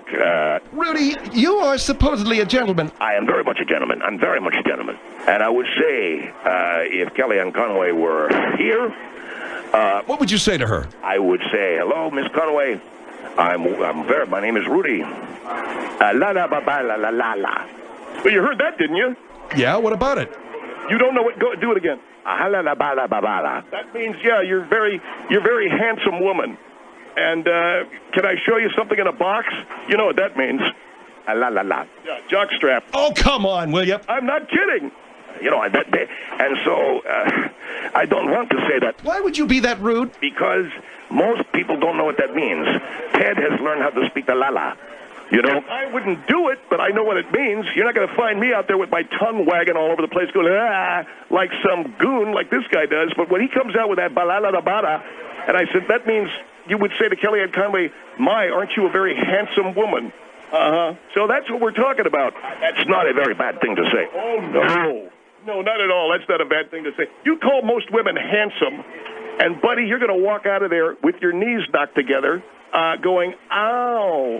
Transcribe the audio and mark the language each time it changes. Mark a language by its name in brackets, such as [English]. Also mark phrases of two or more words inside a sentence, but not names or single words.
[English] Rudy, you are supposedly a gentleman. I am very much a gentleman. I'm very much a gentleman. And I would say, if Kellyanne Conway were here... what would you say to her? I would say, hello, Miss Conway. My name is Rudy. La la ba ba la la la la. Well, you heard that, didn't you? Yeah, what about it? You don't know what? Go do it again. La la ba la ba ba la. That means, yeah, you're very handsome woman. And can I show you something in a box? You know what that means. La la la. Yeah, jockstrap. Oh, come on, will you? I'm not kidding. You know, and so I don't want to say that. Why would you be that rude? Because most people don't know what that means. Ted has learned how to speak the la-la. You know? I wouldn't do it, but I know what it means. You're not going to find me out there with my tongue wagging all over the place going, like some goon like this guy does. But when he comes out with that ba-la-la-da-ba-da, and I said, that means you would say to Kellyanne Conway, my, aren't you a very handsome woman? Uh-huh. So that's what we're talking about. That's not a very bad thing to say. Oh, no. No, not at all. That's not a bad thing to say. You call most women handsome, and, buddy, you're going to walk out of there with your knees knocked together, going, ow.